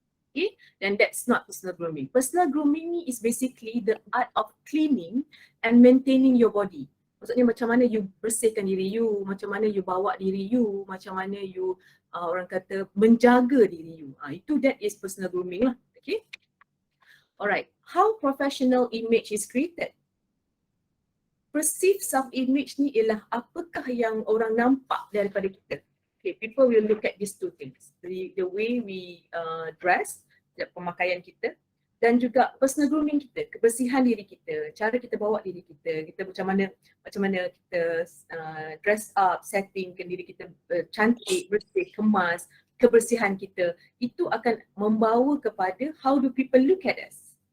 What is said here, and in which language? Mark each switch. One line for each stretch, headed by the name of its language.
English: Okay, then that's not personal grooming. Personal grooming ni is basically the art of cleaning and maintaining your body.
Malay: Maksudnya macam mana you bersihkan diri you, macam mana you bawa diri you, macam mana you orang kata menjaga diri you.
English: That is personal grooming lah. Okay. Alright, how professional image is created?
Malay: Perceived self-image ni ialah apakah yang orang nampak daripada kita.
English: Okay, people will look at these two things. The way we dress,
Malay: pemakaian kita, dan juga personal grooming kita, kebersihan diri kita, cara kita bawa diri kita macam mana kita dress up, settingkan diri kita cantik, bersih, kemas, kebersihan kita, itu akan membawa kepada
English: how do people look at us.